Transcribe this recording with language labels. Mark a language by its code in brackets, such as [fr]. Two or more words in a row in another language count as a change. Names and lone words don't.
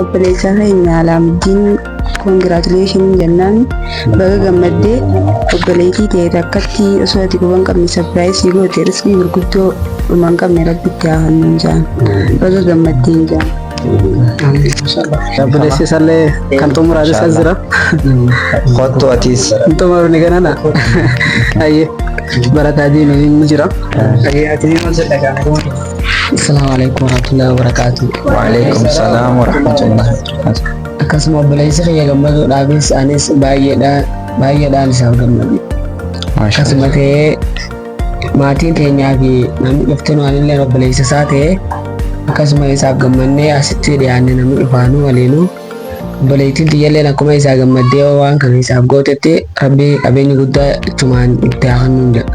[om] Obboleessa keenya Alaamuddiin congratulations jennaan baga gammaddee obboleettii ta'e takkatti osoo ati quban qabne surprise goote riskii gurguddoo dhumaan qabne rabbitti haa hannuun jaan baga gammaddeen jaan. Obboleessi isaallee kan xumuraatis as jira. Kottu atiis. Xumurni ganana. Ayyee barataa diinii ni jira. [ar] السلام عليكم ورحمة الله وبركاته. وعليكم السلام ورحمة الله وبركاته. [om] Akkasuma obboleessi kiyya gammaduudhaafis anis baay'eedhaan isaaf gammade. Akkasuma ta'ee maatiin keenyaa fi namni dhufteen waanillee obboleessa isaa ta'ee akkasuma isaaf gammannee asitti dhiyaanne namni dhufaanuu waliinuu obboleettiin tiyyalleen akkuma isaa gammaddee waan kana isaaf gootetti rabbii qabeenya guddaa ichumaan itti haafannuun jedha.